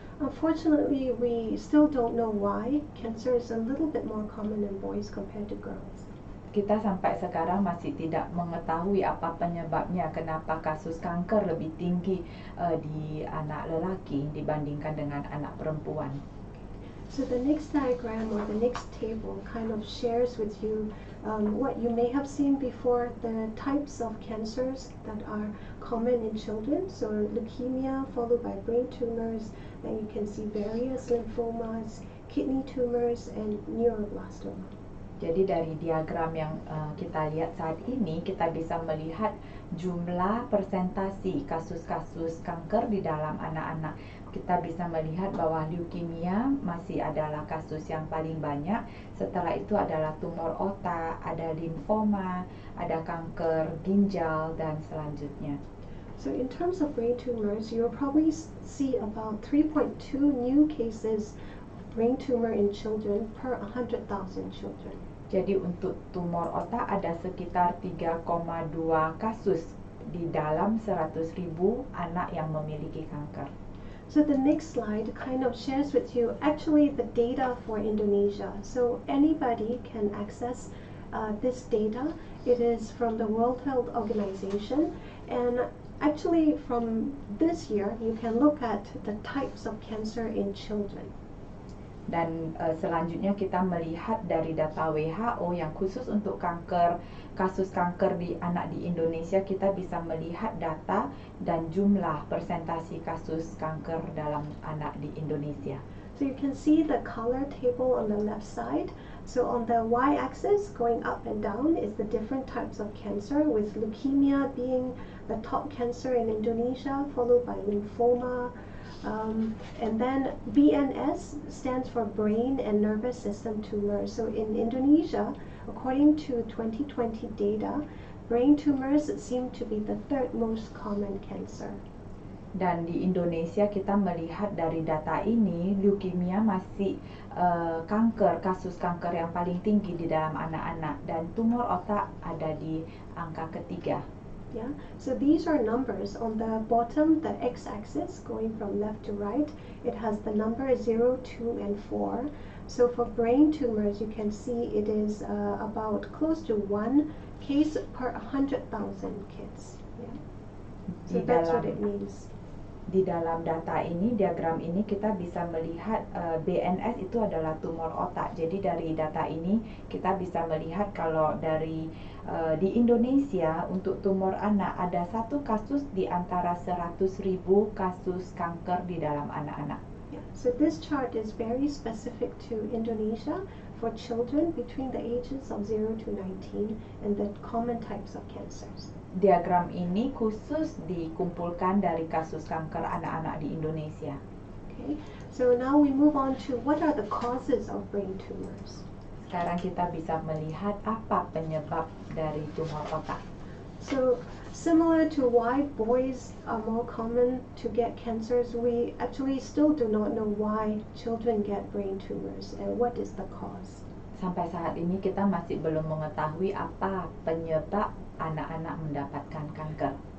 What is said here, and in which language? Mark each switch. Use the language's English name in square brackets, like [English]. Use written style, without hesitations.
[English] Unfortunately, we still don't know why cancer is a little bit more common in boys compared to girls. [Indonesian] Kita sampai sekarang masih tidak mengetahui apa penyebabnya, kenapa kasus kanker lebih tinggi di anak lelaki dibandingkan dengan anak perempuan. [English] So the next diagram or the next table kind of shares with you what you may have seen before, the types of cancers that are common in children. So leukemia followed by brain tumors, and you can see various lymphomas, kidney tumors, and neuroblastoma. [Indonesian] Jadi dari diagram yang kita lihat saat ini, kita bisa melihat jumlah persentasi kasus-kasus kanker di dalam anak-anak. Kita bisa melihat bahwa leukemia masih adalah kasus yang paling banyak. Setelah itu adalah tumor otak, ada limfoma, ada kanker ginjal, dan selanjutnya. [English] So in terms of brain tumors, you'll probably see about 3.2 new cases of brain tumor in children per 100,000 children. [Indonesian] Jadi untuk tumor otak ada sekitar 3,2 kasus di dalam 100.000 anak yang memiliki kanker. [English] So the next slide kind of shares with you actually the data for Indonesia. So anybody can access this data. It is from the World Health Organization, and actually from this year you can look at the types of cancer in children. [Indonesian] Dan selanjutnya kita melihat dari data WHO yang khusus untuk kanker, kasus kanker di anak di Indonesia, kita bisa melihat data dan jumlah persentasi kasus kanker dalam anak di Indonesia. [English] So you can see the color table on the left side. So on the y-axis, going up and down, is the different types of cancer, with leukemia being the top cancer in Indonesia, followed by lymphoma. And then BNS stands for brain and nervous system tumors. So in Indonesia, according to 2020 data, brain tumors seem to be the third most common cancer. [Indonesian] Dan di Indonesia kita melihat dari data ini, leukemia masih kasus kanker yang paling tinggi di dalam anak-anak, dan tumor otak ada di angka ketiga. [English] Yeah, so these are numbers. On the bottom, the x-axis going from left to right, it has the number 0, 2, and 4. So for brain tumors, you can see it is about close to 1 case per 100,000 kids. Yeah. So that's what it means. [Indonesian] Di dalam data ini, diagram ini, kita bisa melihat BNS itu adalah tumor otak. Jadi dari data ini kita bisa melihat kalau dari di Indonesia untuk tumor anak ada 1 kasus di antara 100.000 kasus kanker di dalam anak-anak. [English] Yeah. So this chart is very specific to Indonesia for children between the ages of 0 to 19 and the common types of cancers. [Indonesian] Diagram ini khusus dikumpulkan dari kasus kanker anak-anak di Indonesia. [English] Okay. So now we move on to what are the causes of brain tumors. [Indonesian] Sekarang kita bisa melihat apa penyebab dari tumor otak. [English] So similar to why boys are more common to get cancers, we actually still do not know why children get brain tumors and what is the cause. [Indonesian] Sampai saat ini kita masih belum mengetahui apa penyebab anak-anak mendapatkan kanker.